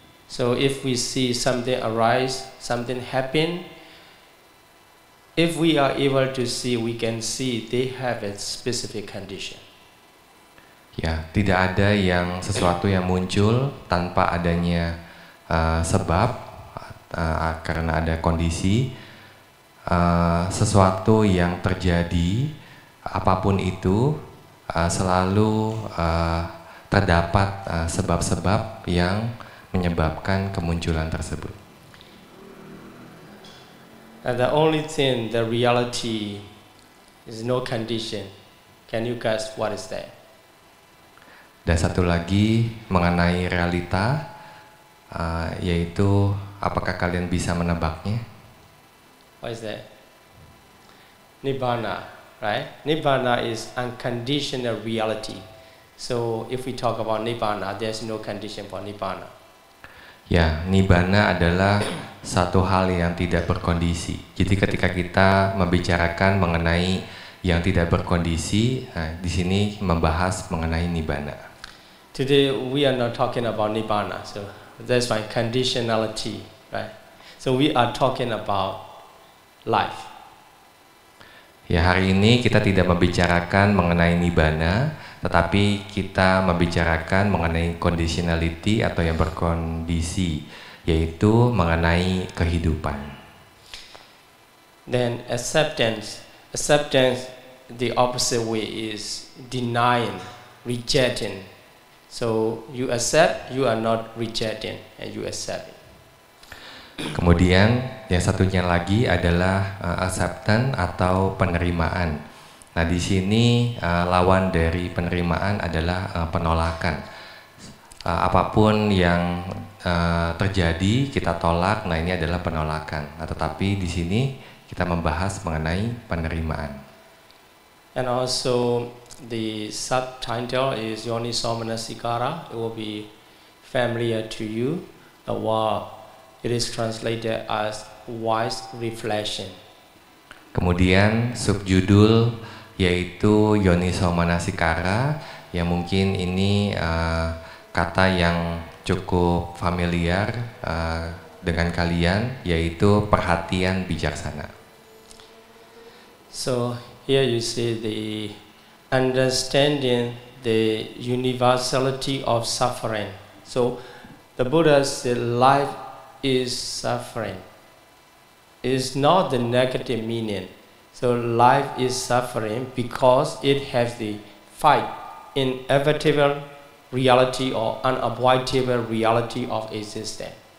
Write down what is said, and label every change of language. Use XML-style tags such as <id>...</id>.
<en>So if we see something arise, something happen, if we are able to see, we can see they have a specific condition.</en> <id>Ya, tidak ada yang sesuatu yang muncul tanpa adanya sebab karena ada kondisi. Sesuatu yang terjadi apapun itu selalu terdapat sebab-sebab yang menyebabkan kemunculan tersebut.</id> <en>And the only thing, the reality, is no condition. Can you guess what is that?</en> <id>Dan satu lagi mengenai realita, yaitu apakah kalian bisa menebaknya?</id> <en>What is that? Nibbana, right? Nibbana is unconditional reality. So if we talk about Nibbana, there's no condition for Nibbana.</en> <id>Ya, Nibbana adalah satu hal yang tidak berkondisi. Jadi ketika kita membicarakan mengenai yang tidak berkondisi, di sini membahas mengenai Nibbana.</id> <en>Today we are not talking about Nibbana, so that's why conditionality, right? So we are talking about life.</en> <id>Ya, hari ini kita tidak membicarakan mengenai Nibbana, tetapi kita membicarakan mengenai conditionality atau yang berkondisi, yaitu mengenai kehidupan.</id> <en>Then acceptance, the opposite way is denying, rejecting. So you accept, you are not rejecting, and you accept it.</en> <id>Kemudian yang satunya lagi adalah acceptance atau penerimaan. Nah, di sini lawan dari penerimaan adalah penolakan. Apapun yang terjadi kita tolak. Nah, ini adalah penolakan. Nah, tetapi di sini kita membahas mengenai penerimaan.</id> <en>And also the subtitle is Yoniso Manasikara. It will be familiar to you. The word it is translated as wise reflection.</en> <id>Kemudian subjudul yaitu Yoniso Manasikara, yang mungkin ini kata yang cukup familiar dengan kalian, yaitu perhatian bijaksana.</id> <en>So here you see the understanding the universality of suffering. So the Buddha said life is suffering. It is not the negative meaning. So life is suffering because it has the fight, inevitable reality or unavoidable reality of existence.</en>